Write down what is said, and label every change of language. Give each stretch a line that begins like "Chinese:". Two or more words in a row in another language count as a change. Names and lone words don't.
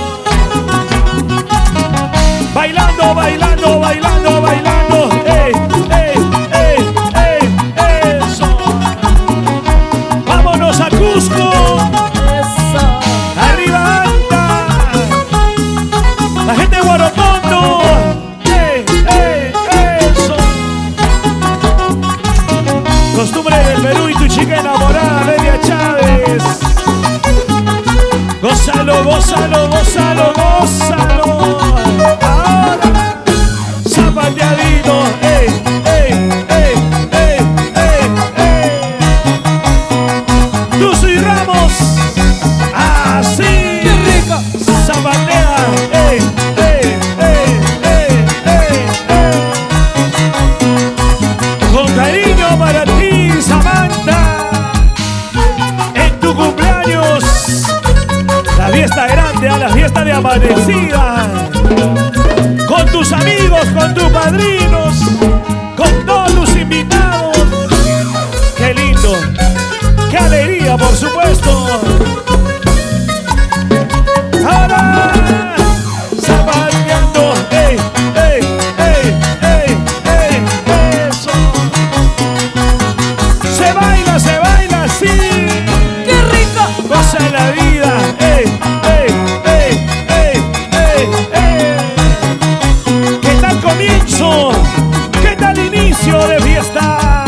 Spanish: Bailando, bailando, bailando, bailando. ¡Ey, ey, ey, ey, eso! Vámonos a Cusco. Eso. Arriba anda. La gente de Guarotondo. ¡Ey, ey, eso! Costumbre del Perú y tu chica enamorada, Delia Chávez. Gózalo, gózalo, gózalo, gózalo. Ahora, zapateadito, ey, ey, ey, ey, ey, ey. Tuzo y Ramos, así. ¡Qué rico! Zapatea, ey, ey, ey, ey, ey, ey. Con cariño para ti, Samantha. En tu cumpleaños, la fiesta grande, a la fiesta de amanecida. Con tus amigos, con tus padrinos, con todos tus invitados. Qué lindo, qué alegría, por supuesto. Ahora, zapateando, ey, ey, ey, ey, ey, eso. Se baila así. ¡Qué rico! Goza la vida, ey, ey, ey, ey, ey, ey. ¿Qué tal comienzo? ¿Qué tal inicio de fiesta?